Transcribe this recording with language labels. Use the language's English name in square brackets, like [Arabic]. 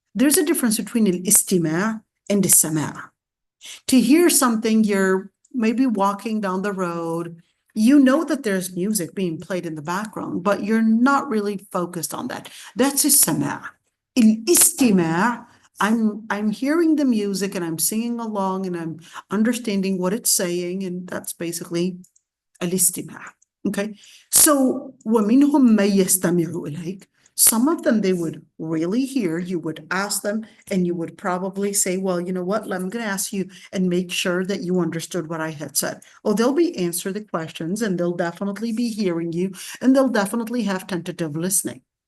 [English] There's a difference between al-istima' and al-sama'. To hear something, you're maybe walking down the road, you know that there's music being played in the background, but you're not really focused on that. That's a sama'. Al-istima', I'm hearing the music and I'm singing along and I'm understanding what it's saying, and that's basically al-istima'. Okay, so [Arabic] وَمِنْهُمْ مَن يَسْتَمِعُ إِلَيْكَ. [English] Some of them, they would really hear. You would ask them and you would probably say, well, you know what, I'm going to ask you and make sure that you understood what I had said. Oh, they'll be answer the questions and they'll definitely be hearing you, and they'll definitely have tentative listening.